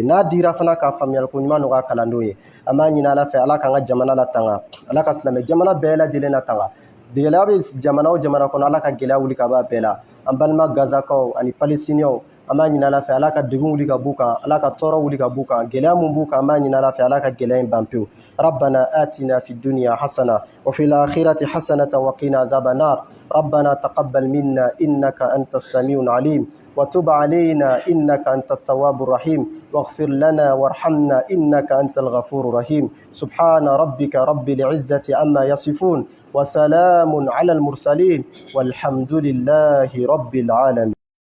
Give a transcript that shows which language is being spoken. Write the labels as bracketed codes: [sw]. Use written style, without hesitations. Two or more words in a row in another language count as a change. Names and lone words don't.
[bm] N'a dira fana ka faamuyali ko ɲuman nɔgɔya kalandenw ye. An b'a ɲini Ala fɛ Ala k'an ka jamana latanga, Ala ka silamɛ jamana bɛɛ lajɛlen latanga. Gɛlɛya bɛ jamana o jamana kɔnɔ Ala ka gɛlɛya wuli ka bɔ a bɛɛ la. An balima Gazakaw ani Palestiniens an b'a ɲini Ala fɛ Ala ka degun wuli ka b'u kan, Ala ka tɔɔrɔ wuli ka b'u kan, gɛlɛya mun b'u kan an b'a ɲini Ala fɛ Ala ka gɛlɛya in ban pewu. [ar] ربنا آتنا في الدنيا حسنة وفي الآخرة حسنة وقنا عذاب النار. ربنا تقبل منا إنك أنت السميع العليم وتب علينا إنك أنت التواب الرحيم واغفر لنا وارحمنا إنك أنت الغفور الرحيم. سبحان ربك رب العزة عما يصفون وسلام على المرسلين والحمد لله رب العالمين.